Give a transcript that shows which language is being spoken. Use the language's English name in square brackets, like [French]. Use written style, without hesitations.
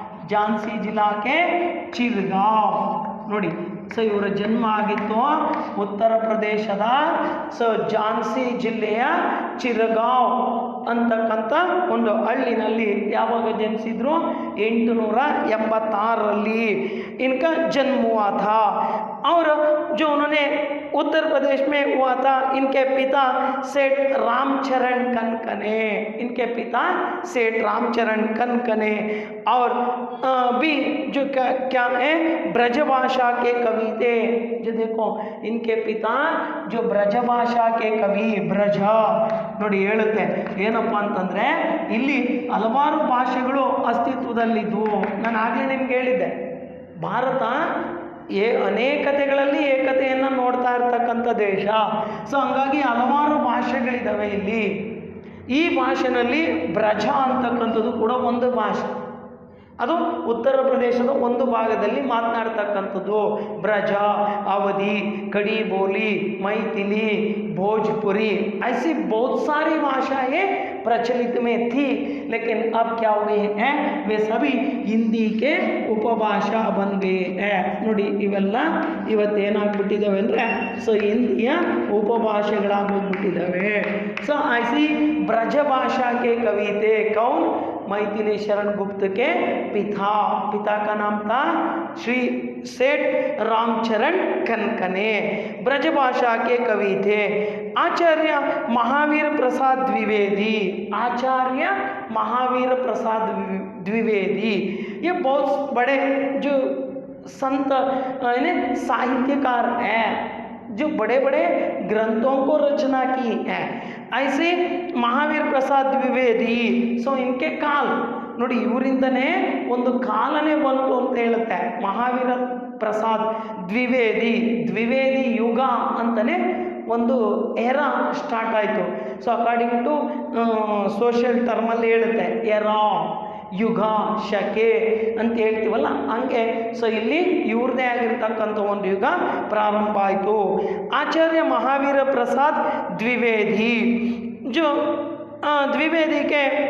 [Hindi] झांसी जिला के चिरगांव [Kannada] ನೋಡಿ. ಸೊ ಇವರ ಜನ್ಮ ಆಗಿತ್ತು ಉತ್ತರ ಪ್ರದೇಶದ ಝಾನ್ಸಿ ಜಿಲ್ಲೆಯ ಚಿರಗಾಂವ್ ಅಂತಕ್ಕಂಥ ಒಂದು ಹಳ್ಳಿನಲ್ಲಿ. ಯಾವಾಗ ಜನಿಸಿದ್ರು, [Hindi] 886 इनका जन्म हुआ था. और जो उन्होंने उत्तर प्रदेश में हुआ था, इनके पिता सेठ रामचरण कनकने, इनके पिता सेठ रामचरण कनकने और भी जो क्या है, ब्रजभाषा के कवि थे. जो देखो, इनके पिता जो ब्रजभाषा के कवि, ब्रज [Kannada] ನೋಡಿ ಹೇಳುತ್ತೆ ಏನಪ್ಪ ಅಂತಂದರೆ, ಇಲ್ಲಿ ಹಲವಾರು ಭಾಷೆಗಳು ಅಸ್ತಿತ್ವದಲ್ಲಿದ್ದವು. ನಾನು ಆಗಲೇ ನಿಮ್ಗೆ ಹೇಳಿದ್ದೆ, ಭಾರತ ಅನೇಕತೆಗಳಲ್ಲಿ ಏಕತೆಯನ್ನು ನೋಡ್ತಾ ಇರ್ತಕ್ಕಂಥ ದೇಶ. ಸೊ ಹಂಗಾಗಿ ಹಲವಾರು ಭಾಷೆಗಳಿದ್ದಾವೆ ಇಲ್ಲಿ. ಈ ಭಾಷೆನಲ್ಲಿ ಬ್ರಜ ಅಂತಕ್ಕಂಥದ್ದು ಕೂಡ ಒಂದು ಭಾಷೆ. ಅದು ಉತ್ತರ ಪ್ರದೇಶದ ಒಂದು ಭಾಗದಲ್ಲಿ ಮಾತನಾಡ್ತಕ್ಕಂಥದ್ದು. [Hindi] ಬ್ರಜ, ಅವಧಿ, कड़ी बोली, मैथिली, भोजपुरी, ऐसी बहुत सारी भाषाएं प्रचलित में थी. लेकिन अब क्या हुए हैं, वे सभी हिंदी के उपभाषा बन गए हैं. [Kannada] ನೋಡಿ ಇವೆಲ್ಲ ಇವತ್ತೇನಾಗ್ಬಿಟ್ಟಿದ್ದಾವೆ ಅಂದರೆ, ಸೊ ಹಿಂದಿಯ ಉಪಭಾಷೆಗಳಾಗೋಗ್ಬಿಟ್ಟಿದ್ದಾವೆ. [Hindi] ಸೊ ऐसी ब्रजभाषा के कवि थे कौन, मैथिली शरण गुप्त के पिता का नाम था श्री सेठ रामचरण कनकने. ब्रजभाषा के कवि थे. आचार्य महावीर प्रसाद द्विवेदी, आचार्य महावीर प्रसाद द्विवेदी ये बहुत बड़े जो संत साहित्यकार हैं, जो बड़े बड़े ग्रंथों को रचना की है. ऐसे महावीर प्रसाद द्विवेदी. [Kannada] ಸೊ [Hindi] इनके काल [Kannada] ನೋಡಿ, ಇವರಿಂದನೇ ಒಂದು ಕಾಲನೇ ಬಂತು ಅಂತ ಹೇಳುತ್ತೆ. ಮಹಾವೀರ ಪ್ರಸಾದ್ ದ್ವಿವೇದಿ ಯುಗ ಅಂತಲೇ ಒಂದು ಎರಾ ಸ್ಟಾರ್ಟ್ ಆಯಿತು. ಸೊ ಅಕಾರ್ಡಿಂಗ್ ಟು ಸೋಷಿಯಲ್ ಟರ್ಮಲ್ಲಿ ಹೇಳುತ್ತೆ, ಎರಾ, ಯುಗ, ಶಕೆ ಅಂತ ಹೇಳ್ತೀವಲ್ಲ ಹಂಗೆ. ಸೊ ಇಲ್ಲಿ ಇವ್ರದ್ದೇ ಆಗಿರ್ತಕ್ಕಂಥ ಒಂದು ಯುಗ ಪ್ರಾರಂಭ ಆಯಿತು. [Hindi] ಆಚಾರ್ಯ ಮಹಾವೀರ ಪ್ರಸಾದ್ द्विवेदी, जो द्विवेदी के